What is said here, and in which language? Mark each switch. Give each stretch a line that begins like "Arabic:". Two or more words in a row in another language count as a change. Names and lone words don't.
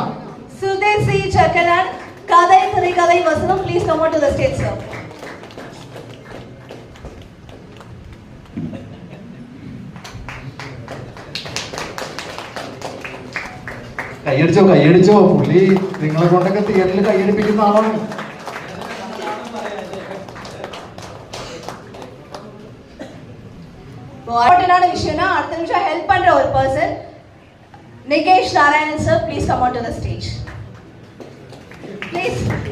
Malayalam: സുധീർ സി ചക്കനാട്, കഥ തിരക്കഥ വസനം,
English: please come on to the stage sir.
Malayalam: കൈയടിച്ചോ പുള്ളി നിങ്ങളെ കൊണ്ടൊക്കെ തിയേറ്ററിൽ കൈയടിപ്പിക്കുന്ന ആളാണ്.
Tamil: விஷயம்னா அடுத்த நிமிஷம் ஹெல்ப் பண்ற ஒரு பர்சன் நிகேஷ் நாராயணன் சார்,
English: please come on to the stage please.